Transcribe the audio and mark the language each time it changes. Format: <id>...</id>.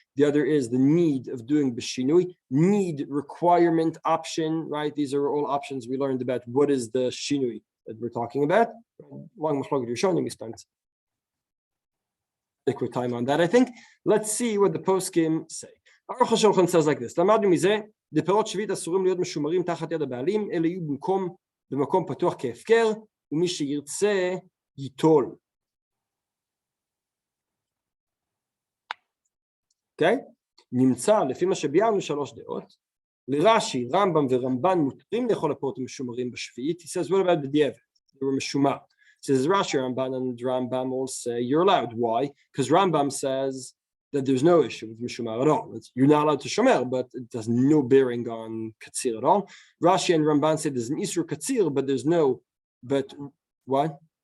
<en>The other is the need of doing b'shinui, need, requirement, option, right? These are all options we learned about. What is the shinui that we're talking about? Long machlokes you're showing, we spent liquid time on that, I think. Let's see what the poskim say. Aruch HaShulchan says like this:</en> <he>למדנו מזה, דפירות שביעית אסורים להיות משומרים תחת יד הבעלים, אלה יהיו במקום פתוח כהפקר, ומי שירצה ייטול. Okay? נמצא לפי מה שביארנו שלוש דעות. לרש"י, רמב"ם ורמב"ן מותרים לאכול הפירות המשומרים בשביעית.</he> <en>He says, what about</en> <he>בדיעבד?</he> <en>They were משומר. He says, Rashi, Rambam, and Rambam all say you're allowed. Why? Because Rambam says that there's no issue with Mishumar at all. You're not allowed to Shomer, but it has no bearing on Katsir at all. Rashi and Ramban say there's an Isur Katsir, but there's no, but what?</en>